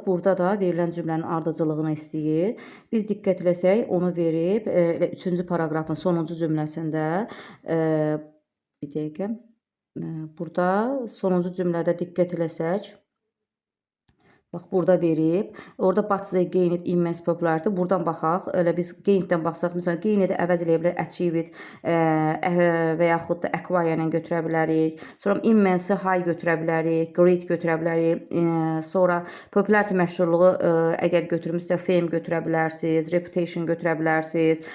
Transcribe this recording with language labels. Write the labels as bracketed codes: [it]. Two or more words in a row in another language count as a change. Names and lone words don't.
[az] Burada da verilən cümlənin ardıcılığını istəyir. Biz diqqət eləsək, onu verib, 3-cü paragrafın sonuncu cümləsində, bir dəqiqə, burada sonuncu cümlədə diqqət eləsək, bax, burada verib. [en] Orada but they gained immense popularity. [az] Buradan baxaq. Elə biz gaineddən baxsaq, məsələn, gained əvəz eləyə bilər, achieved və yaxud da acquire ilə götürə bilərik. Sonra immense high götürə bilərik, great götürə bilərik. Sonra popularity məşhurluğu əgər götürmüşsə fame götürə bilərsiniz, reputation götürə bilərsiniz.